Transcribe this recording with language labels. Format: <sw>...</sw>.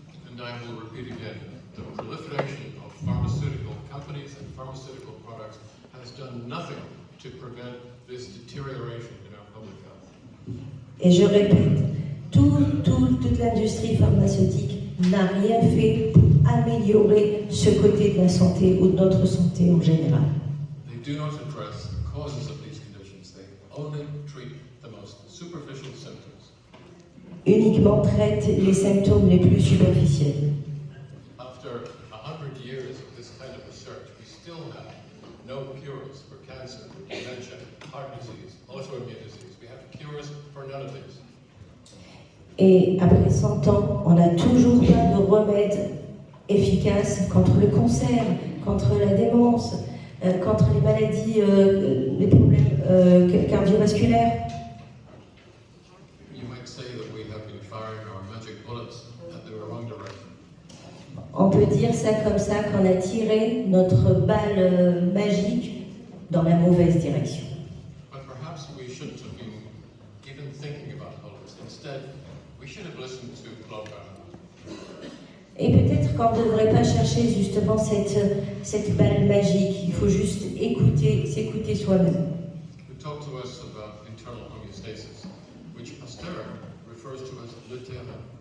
<en>And I will repeat again, the proliferation of pharmaceutical companies and pharmaceutical products has done nothing to prevent this deterioration in our public health.</en> <fr>Et je répète, toute l'industrie pharmaceutique n'a rien fait pour améliorer ce côté de la santé ou de notre santé en général.</fr> <en>They do not address the causes of these conditions. They only treat the most superficial symptoms.</en> <fr>Uniquement traite les symptômes les plus superficiels.</fr> <en>After 100 years of this kind of research, we still have no cures for cancer, dementia, heart disease, autoimmune disease. We have cures for none of these.</en> <fr>Et après 100 ans, on n'a toujours pas de remède efficace contre le cancer, contre la démence, contre les maladies, les problèmes cardiovasculaires.</fr> <en>You might say that we have been firing our magic bullets at the wrong direction.</en> <fr>On peut dire ça comme ça, qu'on a tiré notre balle magique dans la mauvaise direction.</fr> <en>But perhaps we shouldn't have been even thinking about all this. Instead, we should have listened to Claude Bernard.</en> <fr>Et peut-être qu'on ne devrait pas chercher justement cette balle magique. Il faut juste s'écouter soi-même.</fr> <en>Who talked to us about internal homeostasis, which Pasteur refers to as le terrain.</en>